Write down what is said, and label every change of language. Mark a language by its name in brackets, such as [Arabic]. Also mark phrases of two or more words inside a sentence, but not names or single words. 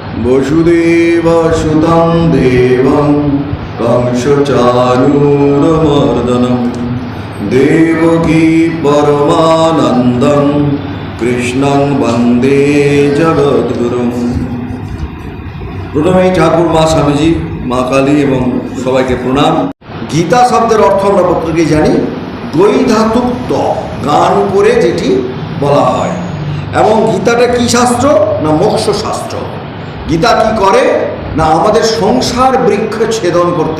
[Sanskrit] वसुदेवसुतं देवं कंसचाणूरमर्दनं देवकी परमानन्दं कृष्णं वन्दे जगद्गुरुं। [Bangla] প্রথমেই ঠাকুর মা স্বামীজি, মা কালী এবং সবাইকে প্রণাম। গীতা শব্দের অর্থ আমরা প্রত্যেকেই জানি, দ্বৈ ধাতুক ত, গান করে যেটি বলা হয়। এবং গীতাটা কি শাস্ত্র? না মোক্ষ শাস্ত্র। গীতা কি করে? না আমাদের সংসার বৃক্ষ ছেদন করতে।